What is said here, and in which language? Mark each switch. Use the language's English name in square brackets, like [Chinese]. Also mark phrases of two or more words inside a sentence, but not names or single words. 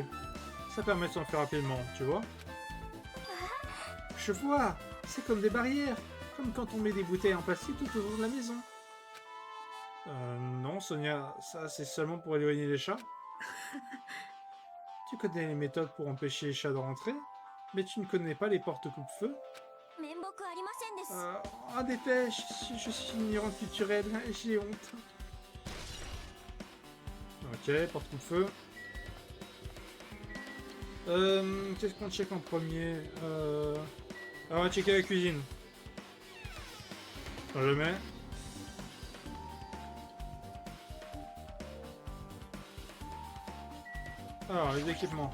[French] Ça permet de s'enfuir rapidement, tu vois. Je vois, c'est comme des barrières, comme quand on met des bouteilles en plastique tout autour de la maison. Non, Sonia, ça c'est seulement pour éloigner les chats. Tu connais les méthodes pour empêcher les chats de rentrer, mais tu ne connais pas les portes coupe-feu. [Japanese] 面目ありませんです。 [French] Ah, dépêche, je suis ignorante culturelle, j'ai honte. Ok, porte coupe-feu. Qu'est-ce qu'on check en premier On va checker la cuisine. Je le mets. Alors, les équipements.